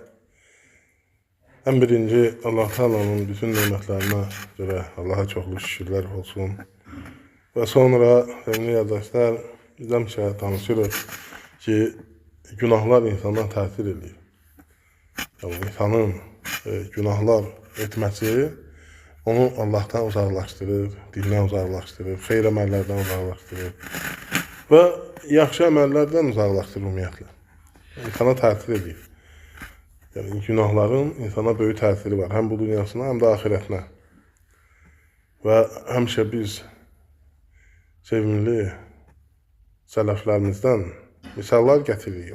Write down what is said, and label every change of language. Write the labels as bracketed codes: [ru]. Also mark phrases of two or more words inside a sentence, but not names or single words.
[tr] En birinci Allah Teala'nın bütün nimetlerine göre Allah'a çoklu şükürler olsun. Ve sonra sevgili arkadaşlar biz hemşe tanışırız ki günahlar insana tesir ediyor. Yani insanın günahlar etmesi onu Allah'tan uzaklaştırır, [az] dindən uzaklaştırır, xeyr əməllərdən uzaklaştırır və yaxşı əməllərdən uzaklaştırır ümumiyyətlə. İnsana təsir edir. Yəni günahların insana böyük təsiri var. Həm bu dünyasına, həm də ahirətinə. Və həmişə biz sevimli sələflərimizdən misallar gətiririk.